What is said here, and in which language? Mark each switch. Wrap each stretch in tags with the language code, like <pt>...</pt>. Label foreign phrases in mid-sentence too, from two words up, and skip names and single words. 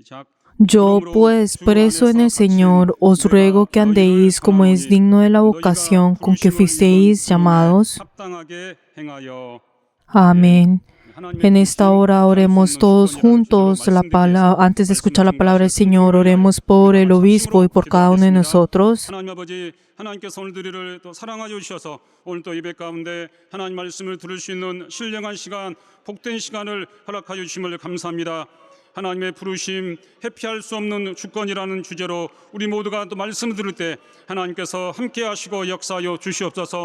<es>Yo, pues, preso en el Señor, os ruego que andéis como es digno de la vocación con que fuisteis llamados. Amén. En esta hora oremos todos juntos antes de escuchar la palabra del Señor, oremos por el obispo y por cada uno de nosotros.</es> <ko>하나님 아버지, 하나님께서 오늘 우리를 또 사랑하여 주셔서 오늘 또 예배 가운데 하나님 말씀을 들을 수 있는 신령한 시간, 복된 시간을 허락하여 주심을 감사합니다. 하나님의 부르심, 회피할 수 없는 주권이라는 주제로 우리 모두가 또 말씀을 들을 때 하나님께서 함께 하시고 역사하여 주시옵소서.</ko>